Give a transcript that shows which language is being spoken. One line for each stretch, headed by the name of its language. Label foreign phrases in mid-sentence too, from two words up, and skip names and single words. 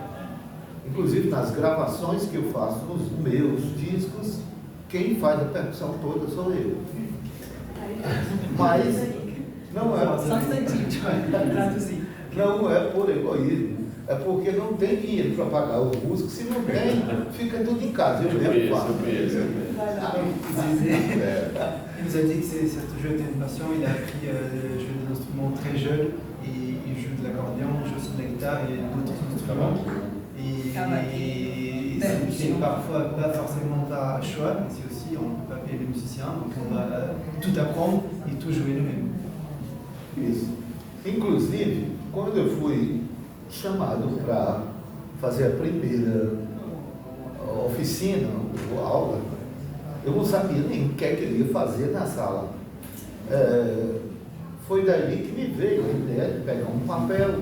Portuguese: Inclusive nas gravações que eu faço nos meus discos, quem faz a percussão toda sou eu. Mas não é por egoísmo, é porque não tem dinheiro para pagar os músicos, se não tem, fica tudo em casa. Eu mesmo faço.
French: Il nous a dit que ça toujours été une passion. Il a appris à jouer des instruments très jeune. Il joue de l'accordéon, il joue aussi de la guitare et d'autres instruments. Et c'est parfois pas forcément par choix, mais c'est aussi on ne peut pas payer les musiciens, donc on va tout apprendre e tout jouer nous-mêmes.
Portuguese: Isso. Inclusive, quando eu fui chamado para fazer a primeira oficina, ou aula, eu não sabia nem o que é que ele ia fazer na sala. Foi daí que me veio a ideia de pegar um papel.